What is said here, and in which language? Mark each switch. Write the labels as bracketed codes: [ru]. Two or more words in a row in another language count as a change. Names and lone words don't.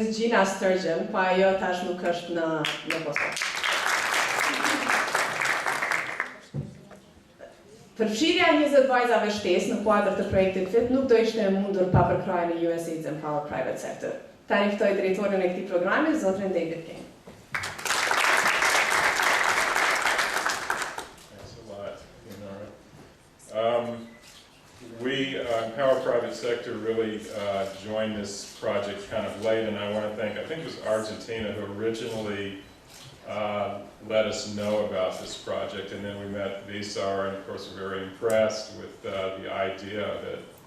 [sq] Gina Sturgeon, pa ajo tash nuk është në Kosovë. Përfshirja e 20 vajzave shtesë në kuadër të projektit FIT nuk do ishte e mundur pa përkrahjen e USAID Empower Private Sector. Tani ftoj drejtorin e këtij programi, zotrin David King. [en] We, Empower Private Sector, really joined this project kind of late, and I want to thank, I think it was Argentina who originally let us know about this project, and then we met Visar, and of course we're very impressed with the idea of it.